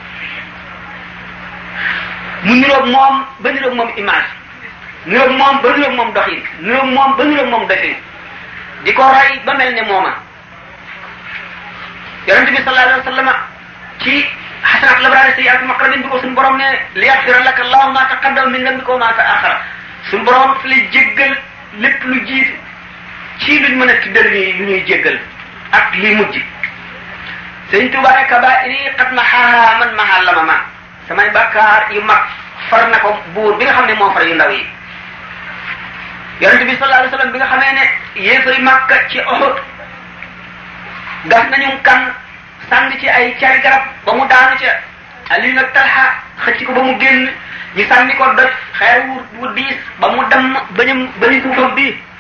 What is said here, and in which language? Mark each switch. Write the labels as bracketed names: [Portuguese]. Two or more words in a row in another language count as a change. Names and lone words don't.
[Wolof] mu niroog moom ba niroog moom image niroog moom ba niroog moom doxin niroog moom ba niroog moom defin di ko roy ba mel ne mooma yonente bi [Arabic] صلى الله عليه وسلم [Wolof] ci [Arabic] حسنات الأبرار سيئات المقربين [Wolof] bi ko suñu borom ne [Arabic] ليغفر لك الله ما تقدم من ذنبك وما تأخر [Wolof] suñu borom fi lay jéggal lépp lu jiitu ci luñ mën a tuddal ni lu ñuy jéggal ak li mujj Sëñ Tuubaa ne [Arabic] كبائر قد محاها من محا اللمم [Wolof] samay bàkkaar yu mag far na ko buur bi nga xam ne moo far yu ndaw yi yonente bi [Arabic] صلى الله عليه وسلم [Wolof] bi nga xamee ne yéefari Makka ci Uhud gas nañu kan sànni ci ay cari garab ba mu daanu ca Ali nag Talha xëcc ko ba mu génn ñu sànni ko doj xeer wu diis ba mu dem bañu suufam bi